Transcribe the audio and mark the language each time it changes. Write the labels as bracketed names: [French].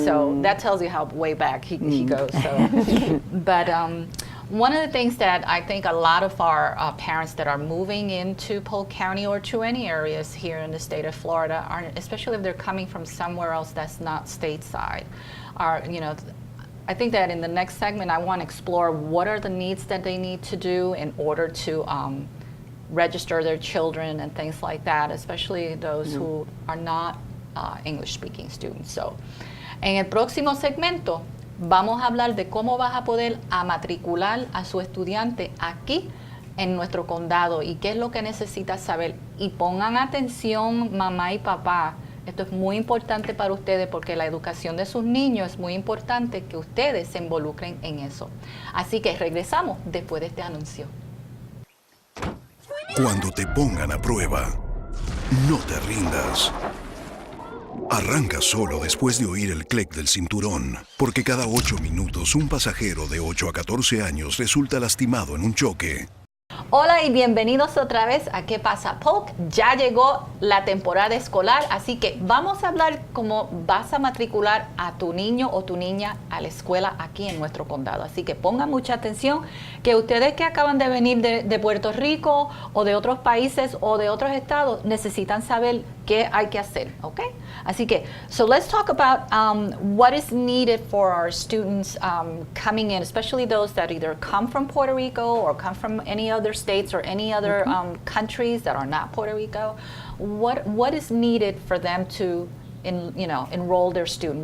[English] So that tells you how way back he goes. So, but one of the things that I think a lot of our parents that are moving into Polk County or to any areas here in the state of Florida, are, especially if they're coming from somewhere else that's not stateside, are, you know, I think that in the next segment I want to explore what are the needs that they need to do in order to register their children and things like that, especially those who are not English-speaking students. So, [Spanish] en el próximo segmento vamos a hablar de cómo vas a poder matricular a su estudiante aquí en nuestro condado y qué es lo que necesitas saber. Y pongan atención, mamá y papá. Esto es muy importante para ustedes porque la educación de sus niños es muy importante que ustedes se involucren en eso. Así que regresamos después de este anuncio. Cuando te pongan a prueba, no te rindas. Arranca solo después de oír el clic del cinturón, porque cada 8 minutos un pasajero de 8 a 14 años resulta lastimado en un choque. Hola y bienvenidos otra vez a ¿Qué pasa, Polk? Ya llegó la temporada escolar, así que vamos a hablar cómo vas a matricular a tu niño o tu niña a la escuela aquí en nuestro condado. Así que pongan mucha atención, que ustedes que acaban de venir de Puerto Rico o de otros países o de otros estados necesitan saber qué hay que hacer, ¿ok? Así que, [English] so let's talk about what is needed for our students coming in, especially those that either come from Puerto Rico or come from any other states or any other countries that are not Puerto Rico. What is needed for them to enroll their student?